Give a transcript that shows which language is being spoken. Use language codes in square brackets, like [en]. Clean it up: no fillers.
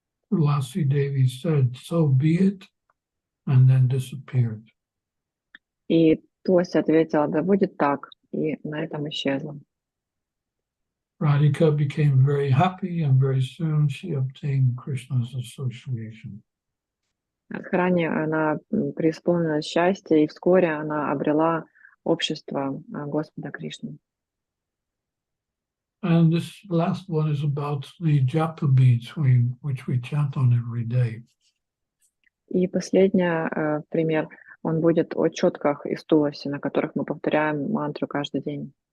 [en] Tulasi Devi said, "So be it," and then disappeared. [ru] И Туласи ответила: да будет так, и на этом исчезла. [en] Radhika became very happy, and very soon she obtained Krishna's association. [ru] Радхарани, она преисполнилась счастья, и вскоре она обрела общество Господа Кришны. [en] And this last one is about the japa beads which we chant on every day. [ru] И последний пример, он будет о четках из Туласи, на которых мы повторяем мантру каждый день.